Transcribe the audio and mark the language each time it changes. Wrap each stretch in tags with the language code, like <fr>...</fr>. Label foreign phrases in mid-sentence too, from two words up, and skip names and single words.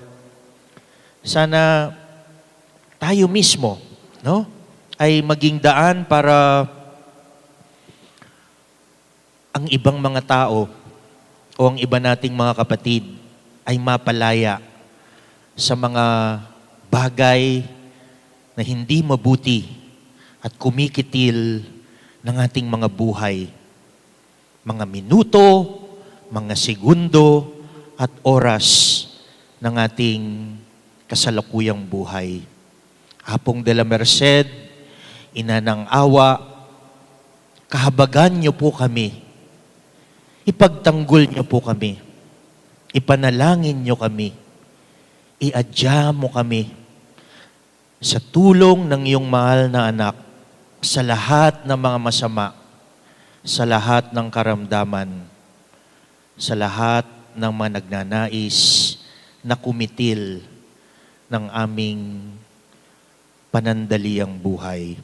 <tl>Sana tayo mismo, no, ay maging daan para ang ibang mga tao o ang iba nating mga kapatid ay mapalaya sa mga bagay na hindi mabuti at kumikitil ng ating mga buhay. Mga minuto, mga segundo, at oras ng ating kasalukuyang buhay. Apong de la Merced, Ina ng Awa, kahabagan niyo po kami. Ipagtanggol niyo po kami. Ipanalangin niyo kami. Iadya mo kami sa tulong ng iyong mahal na anak sa lahat ng mga masama, sa lahat ng karamdaman, sa lahat ng mga nagnanais na kumitil ng aming panandaliang buhay.</tl>